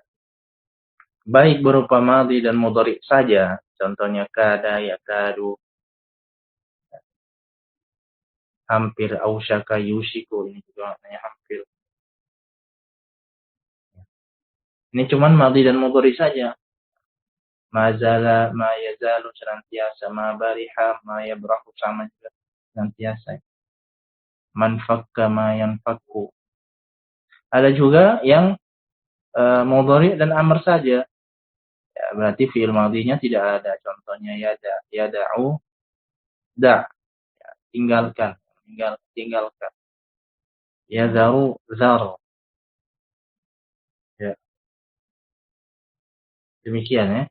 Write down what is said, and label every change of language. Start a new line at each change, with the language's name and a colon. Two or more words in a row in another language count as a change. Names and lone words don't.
Indonesian: Baik berupa madhi dan mudhari' saja. Contohnya
Arabic: كاد يكاد,
Indonesian: hampir,
Arabic: أوشك يوشك.
Indonesian: Ini juga maknanya hampir. Ini cuman madhi dan mudhari' saja.
Arabic: ما زال ما يزال, senantiasa. ما برح ما يبرح,
Indonesian: sama juga senantiasa.
Arabic: ما انفك ما ينفك.
Indonesian: Ada juga yang mudhari' dan amr saja. Ya, berarti fi'il madhinya tidak ada. Contohnya
Arabic: ودع يدع دع'.
Indonesian: Ya, tinggalkan, tinggalkan.
Arabic: يذر ذر.
Indonesian: Ya, demikian ya.